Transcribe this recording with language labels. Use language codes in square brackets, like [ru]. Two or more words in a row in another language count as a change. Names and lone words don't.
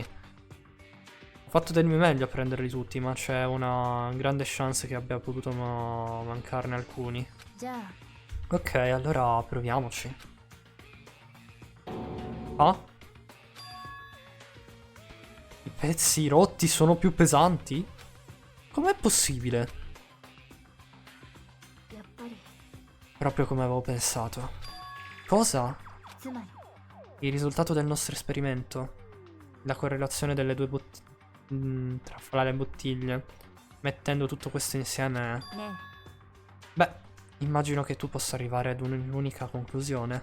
[it] Ho fatto del mio meglio a prenderli tutti, ma c'è una grande chance che abbia potuto mancarne alcuni. [ja] じゃあ [it] Ok, allora proviamoci. Ah? I pezzi rotti sono più pesanti? Com'è possibile? [ja] やっぱり [it] Proprio come avevo pensato. Cosa? [ja] つまり [it] Il risultato del nostro esperimento. La correlazione delle due bottiglie. Tra le bottiglie. Mettendo tutto questo insieme. [ja] ね [it] Beh, immagino che tu possa arrivare ad un'unica conclusione.